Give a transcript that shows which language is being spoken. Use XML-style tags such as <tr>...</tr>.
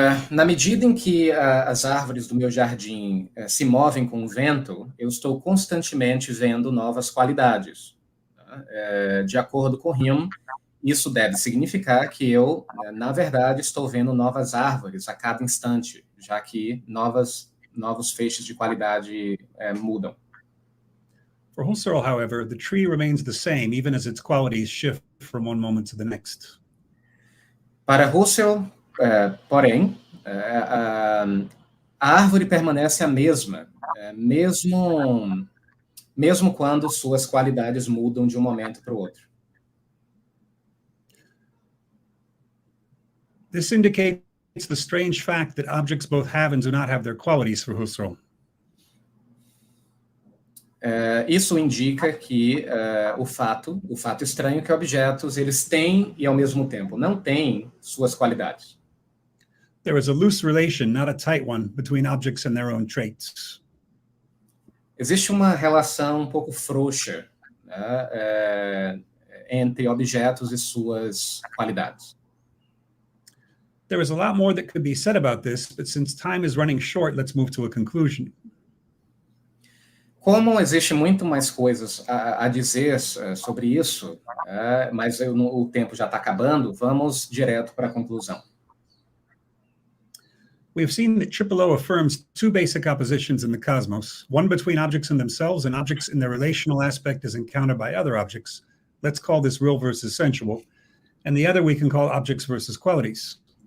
<pt>Na medida em que as árvores do meu jardim se movem com o vento, eu estou constantemente vendo novas qualidades. De acordo com Hume, isso deve significar que eu, na verdade, estou vendo novas árvores a cada instante, já que novas novos feixes de qualidade mudam.</pt> <en>For Husserl, however, the tree remains the same, even as its qualities shift from one moment to the next.</en> <pt>Para Husserl, porém, a árvore permanece a mesma, mesmo quando suas qualidades mudam de um momento para o outro.</pt> <en>This indicates the strange fact that objects both have and do not have their qualities for Husserl.</en> <pt>Isso indica que o fato estranho que objetos eles têm e ao mesmo tempo não têm suas qualidades.</pt> <en>There is a loose relation, not a tight one, between objects and their own traits.</en> <pt>Existe uma relação um pouco frouxa, né, entre objetos e suas qualidades.</pt> <en>There is a lot more that could be said about this, but since time is running short, let's move to a conclusion.</en> <pt>Como existe muito mais coisas a dizer sobre isso, mas o tempo já está acabando, vamos direto para a conclusão.</pt> <en>We have seen that 𝕆𝔶𝕁 affirms two basic oppositions in the cosmos, one between objects in themselves and objects in their relational aspect as encountered by other objects. Let's call this real versus sensual. And the other we can call objects versus qualities.</en>